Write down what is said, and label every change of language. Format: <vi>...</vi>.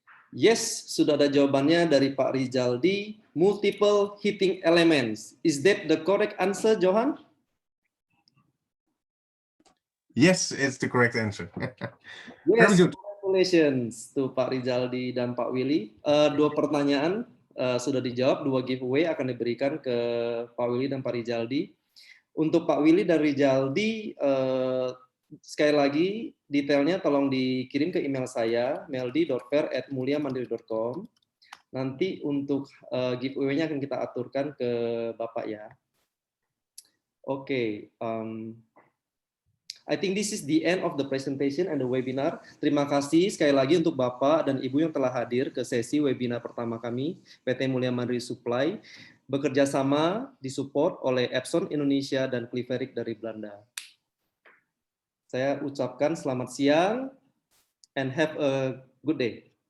<id>Yes, sudah ada jawabannya dari Pak Rizaldi.</id> <en>Multiple heating elements. Is that the correct answer, Johan? Yes, it's the correct answer. Yes, Very good. congratulations to Pak Rizaldi dan Pak Willy.</en> <id>2 pertanyaan sudah dijawab, 2 giveaway akan diberikan ke Pak Willy dan Pak Rijaldi. Untuk Pak Willy dan Rijaldi, sekali lagi detailnya tolong dikirim ke email saya, meldi.fair@muliamandiri.com. Nanti untuk giveaway-nya akan kita aturkan ke Bapak ya.</id> <en>Oke, I think this is the end of the presentation and the webinar.</en> <id>Terima kasih sekali lagi untuk Bapak dan Ibu yang telah hadir ke sesi webinar pertama kami, PT Mulia Mandiri Supply, bekerja sama disupport oleh Epson Indonesia dan Cliverik dari Belanda. Saya ucapkan selamat siang</id> <en>and have a good day.</en>